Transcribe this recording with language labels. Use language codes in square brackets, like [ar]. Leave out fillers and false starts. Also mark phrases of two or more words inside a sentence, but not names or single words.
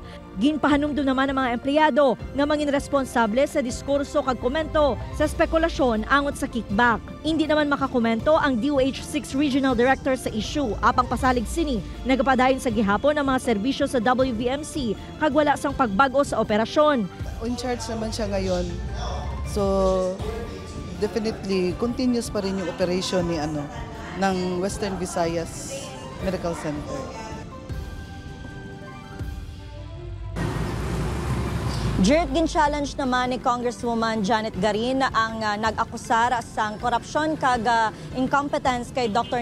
[hil] Ginpahanumdum naman ang mga empleyado nga mangin responsable sa diskurso kag komento sa spekulasyon angot sa kickback. Hindi naman makakomento ang DOH 6 Regional Director sa issue apang pasalig sini nagapadayon sa gihapon ang mga serbisyo sa WVMC kag wala sang pagbago sa operasyon. [en] In charge [tl] naman siya ngayon. [en] So definitely continuous [tl] pa rin yung operation ni ng Western Visayas Medical Center. [hil] Jared, gin-challenge naman ni Congresswoman Janet Garin ang nag-akusar sang korupsyon kag incompetence kay Dr.